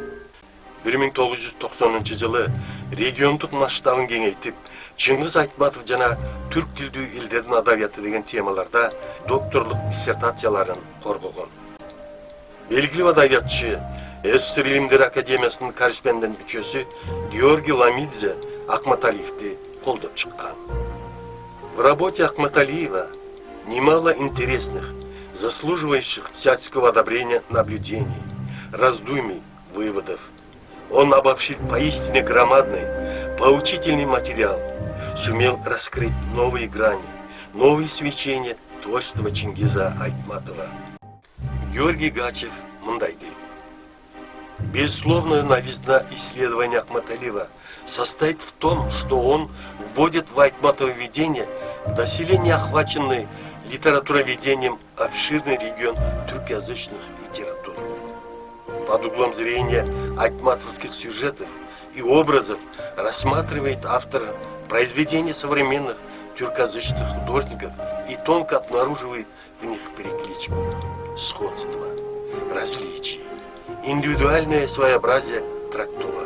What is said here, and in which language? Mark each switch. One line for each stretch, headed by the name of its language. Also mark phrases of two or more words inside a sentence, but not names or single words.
Kyrgyz: 1990-жылы региондук масштабын кеңейтип, Чыңгыз Айтматов жана түрк тилдүү элдердин адабияты деген темаларда докторлук диссертацияларын коргогон. Белгилүү адабиятчы, СССР Илимдер Академиясынын корреспондент мүчөсү Георгий Ламидзе Ахматалиевди колдоп чыккан.
Russian: В работе Ахматалиева немало интересных, заслуживающих всяческого одобрения наблюдений, раздумий, выводов. Он обобщил поистине громадный, поучительный материал, сумел раскрыть новые грани, новые свечения творчества Чингиза Айтматова.
Kyrgyz: Георгий Гачев мындай дейт.
Russian: Безусловная новизна исследования Ахматалиева состоит в том, что он вводит в Айтматововедение доселе не охваченный литературоведением обширный регион туркоязычных литератур. Под углом зрения айтматовских сюжетов и образов рассматривает автор произведения современных тюркоязычных художников и тонко обнаруживает в них перекличку, сходство, различия, индивидуальное своеобразие трактовок.